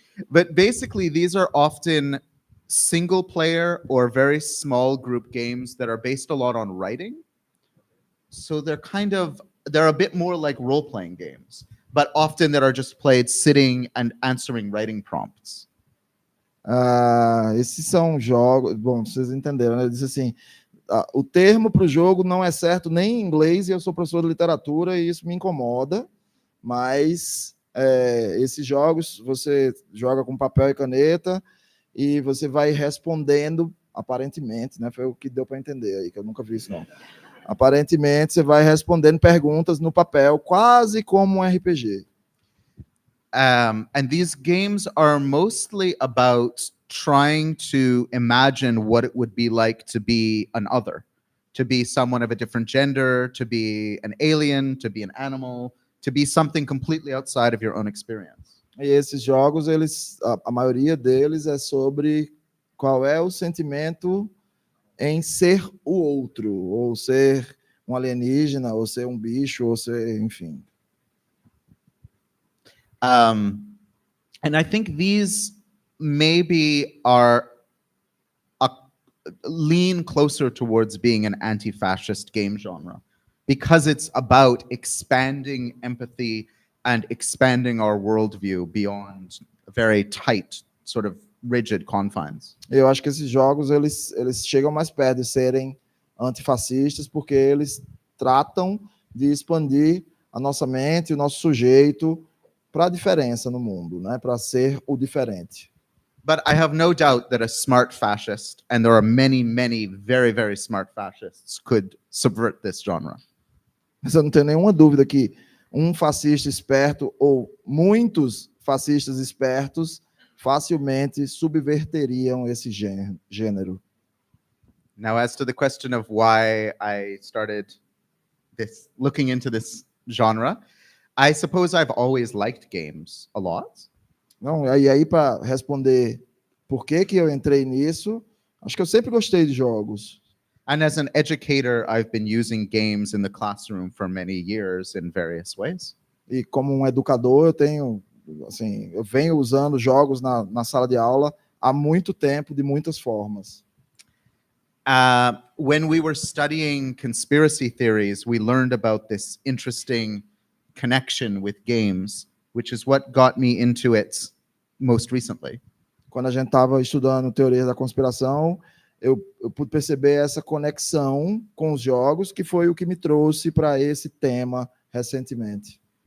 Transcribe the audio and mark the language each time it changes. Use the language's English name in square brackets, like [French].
[English] But basically, these are often single player or very small group games that are based a lot on writing. So they're a bit more like role-playing games, but often that are just played sitting and answering writing prompts. [Portuguese] Esses são jogos. Bom, vocês entenderam, né? Ele disse assim: o termo para o jogo não é certo nem em inglês, e eu sou professor de literatura e isso me incomoda, mas esses jogos você joga com papel e caneta e você vai respondendo, aparentemente, né? Foi o que deu para entender aí, que eu nunca vi isso não. Aparentemente você vai respondendo perguntas no papel, quase como um RPG. [English] And these games are mostly about trying to imagine what it would be like to be an other, to be someone of a different gender, to be an alien, to be an animal, to be something completely outside of your own experience. [Portuguese] E esses jogos, a maioria deles é sobre qual é o sentimento em ser o outro, ou ser um alienígena, ou ser um bicho, ou ser, enfim. [English] And I think these maybe are lean closer towards being an anti-fascist game genre, because it's about expanding empathy and expanding our worldview beyond very tight, sort of rigid confines. [Portuguese] Eu acho que esses jogos eles chegam mais perto de serem antifascistas, porque eles tratam de expandir a nossa mente, o nosso sujeito para a diferença no mundo, né? Para ser o diferente. [English] But I have no doubt that a smart fascist, and there are many, many very, very smart fascists, could subvert this genre. [Portuguese] Mas eu não tenho nenhuma dúvida que um fascista esperto ou muitos fascistas espertos facilmente subverteriam esse gênero. [English] Now, as to the question of why I started looking into this genre, I suppose I've always liked games a lot. [Portuguese] Não, e aí para responder por que eu entrei nisso, acho que eu sempre gostei de jogos. [English] And as an educator, I've been using games in the classroom for many years in various ways. [Portuguese] E como um educador, eu venho usando jogos na sala de aula há muito tempo, de muitas formas. [English] When we were studying conspiracy theories, we learned about this interesting connection with games, which is what got me into it most recently. [Portuguese] Quando a gente estava estudando teorias da conspiração, eu pude perceber essa conexão com os jogos, que foi o que me trouxe para esse tema recentemente.